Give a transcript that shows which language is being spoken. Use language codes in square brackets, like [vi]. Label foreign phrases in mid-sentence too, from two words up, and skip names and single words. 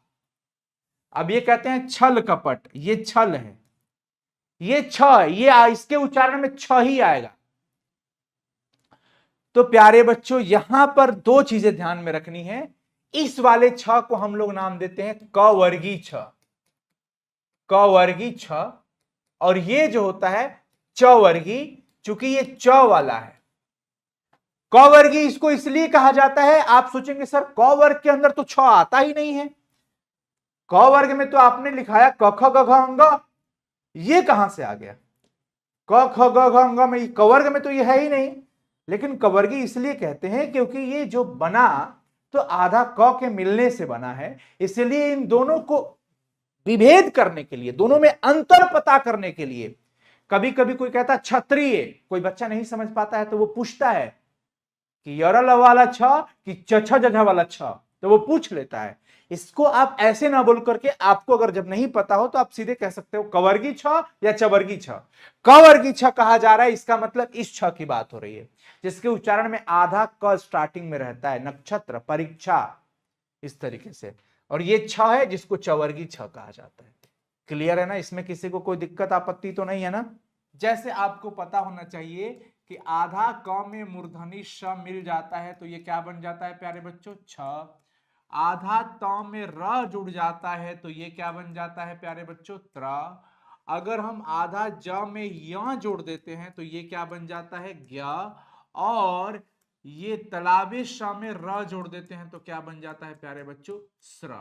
[hi] अब ये कहते हैं छल कपट, ये छल है, ये छ, ये इसके उच्चारण में छ ही आएगा। तो प्यारे बच्चों यहां पर दो चीजें ध्यान में रखनी है। इस वाले छ को हम लोग नाम देते हैं क वर्गी छ, क वर्गी छ। और ये जो होता है च वर्गी, चूंकि ये च वाला है। क वर्गी इसको इसलिए कहा जाता है, आप सोचेंगे सर क वर्ग के अंदर तो छ आता ही नहीं है। क वर्ग में तो आपने लिखाया क ख ग घ अंग, ये कहां से आ गया? क ख ग घ अंग में, क वर्ग में तो ये है ही नहीं। लेकिन कवर्गी इसलिए कहते हैं क्योंकि ये जो बना तो आधा क के मिलने से बना है। इसलिए इन दोनों को विभेद करने के लिए, दोनों में अंतर पता करने के लिए, कभी कभी कोई कहता क्षत्रिय, कोई बच्चा नहीं समझ पाता है तो वो पूछता है कि यरल वाला छ कि छ जगह वाला छ, तो वो पूछ लेता है। इसको आप ऐसे ना बोल करके, आपको अगर जब नहीं पता हो तो आप सीधे कह सकते हो कवर्गी छ या चवर्गी छ। कवर्गी छ कहा जा रहा है, इसका मतलब इस छ की बात हो रही है जिसके उच्चारण में आधा क स्टार्टिंग में रहता है। नक्षत्र, परीक्षा, इस तरीके से। और ये छ है जिसको चवर्गी छ कहा जाता है। क्लियर है ना? इसमें किसी को कोई दिक्कत आपत्ति तो नहीं है ना? जैसे आपको पता होना चाहिए कि आधा क में मूर्धनी श मिल जाता है तो ये क्या बन जाता है प्यारे बच्चों? छ। आधा त में र जुड़ जाता है तो ये क्या बन जाता है प्यारे बच्चों? त्र। अगर हम आधा ज में य जोड़ देते हैं तो ये क्या बन जाता है? ज्ञ। और ये तलाबे श में र जोड़ देते हैं तो क्या बन जाता है प्यारे बच्चों? स्र।